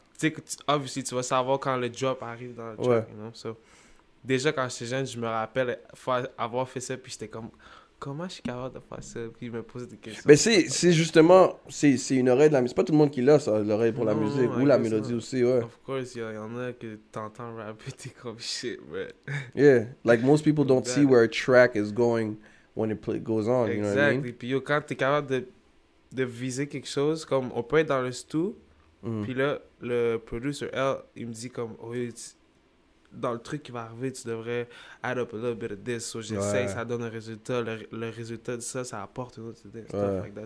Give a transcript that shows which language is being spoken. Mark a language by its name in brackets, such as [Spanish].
[French] Tu sais, obviously, tu vas savoir quand le drop arrive dans le track, [English] you know? [French] So, déjà, quand j'étais jeune, je me rappelle avoir fait ça, puis j'étais comme... Comment je suis capable de faire ça? Puis je me posais des questions. Mais c'est justement, c'est une oreille de la musique. C'est pas tout le monde qui l'a, ça, l'oreille pour la musique. Ou la mélodie aussi, ouais. [English] Of course, [French] il y en a que t'entends rapper, t'es comme shit, bro. [English] Yeah, like most people don't see where a track is going when it goes on, you know what I mean? [French] Exactly. Puis yo, quand t'es capable de viser quelque chose, comme on peut être dans le stu, puis là, le producer, il me dit comme, oh, dans le truc qui va arriver, tu devrais [English] add up a little bit of this. [French] So j'essaye, ça donne un résultat. Le résultat de ça, ça apporte une autre idée. [English] Stuff like that.